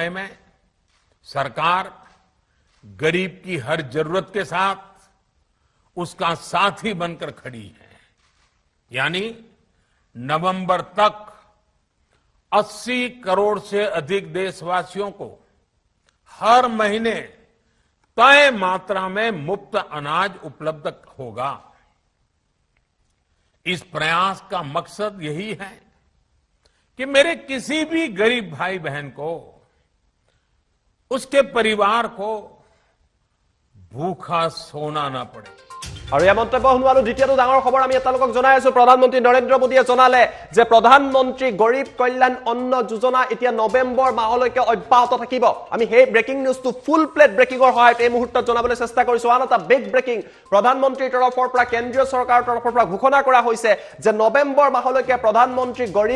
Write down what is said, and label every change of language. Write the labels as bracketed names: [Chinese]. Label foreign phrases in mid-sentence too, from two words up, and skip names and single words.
[Hindi] में सरकार गरीब की हर जरूरत के साथ उसका साथी बनकर खड़ी है यानी नवंबर तक 80 करोड़ से अधिक देशवासियों को हर महीने तय मात्रा में मुफ्त अनाज उपलब्ध होगा इस प्रयास का मकसद यही है कि मेरे किसी भी गरीब भाई बहन को उसके परिवार को भूखा सोना ना पड़े [Assamese] আৰু এই মন্তব্য শুনোৱালো দ্বিতীয়টো ডাঙৰ খবৰ আমি আপোনালোকক জনাই আছো প্ৰধানমন্ত্ৰী নৰেন্দ্ৰ মোদীয়ে জনালে যে প্ৰধানমন্ত্ৰী গৰীব কল্যাণ অন্ন যোজনা এতিয়া নৱেম্বৰ মাহলৈকে অব্যাহত থাকিব আমি সেই [English] breaking news full plate breaking [Assamese] সহায়ত এই মুহূৰ্তত জনাবলৈ চেষ্টা কৰিছো আন এটা [English] big breaking [Assamese] প্ৰধানমন্ত্ৰীৰ তৰফৰ পৰা কেন্দ্ৰীয় চৰকাৰৰ তৰফৰ পৰা ঘোষণা কৰা হৈছে যে নৱেম্বৰ মাহলৈকে প্ৰধানমন্ত্ৰী গৰীব